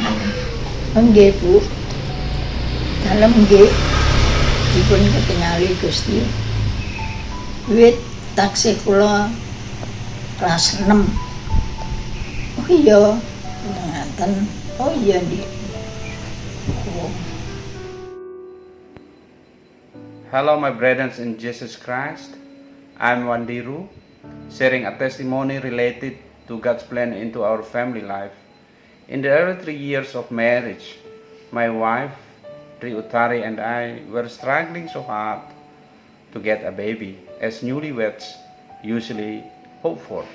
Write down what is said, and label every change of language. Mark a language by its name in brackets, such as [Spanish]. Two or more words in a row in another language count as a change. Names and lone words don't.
[Javanese] Nggih Bu. Dalem nggih dipun ketingali Gusti. Wiwit taksih kula kelas 6. Oh iya, ngaten. Oh iya Dik. Oh. [English] Hello my brothers in Jesus Christ. I'm Wandiru, sharing a testimony related to God's plan into our family life. In the early 3 years of marriage, my wife, Tri Utari, and I were struggling so hard to get a baby, as newlyweds usually hope for.